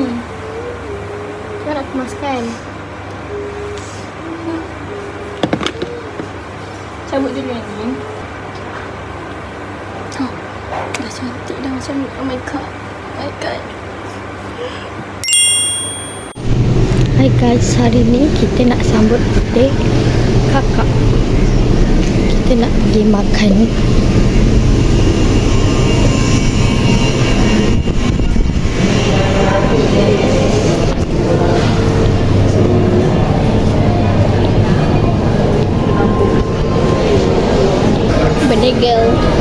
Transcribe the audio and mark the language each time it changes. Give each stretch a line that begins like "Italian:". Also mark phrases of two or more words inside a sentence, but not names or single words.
Malay: Kau nak kemaskan? Cabut dulu yang ni. Oh, dah cantik dah macam ni.
English: Oh my god. Oh my god.
Malay: Hai guys, hari ni kita nak sambut birthday kakak. Kita nak pergi makan.
English: Birthday girl.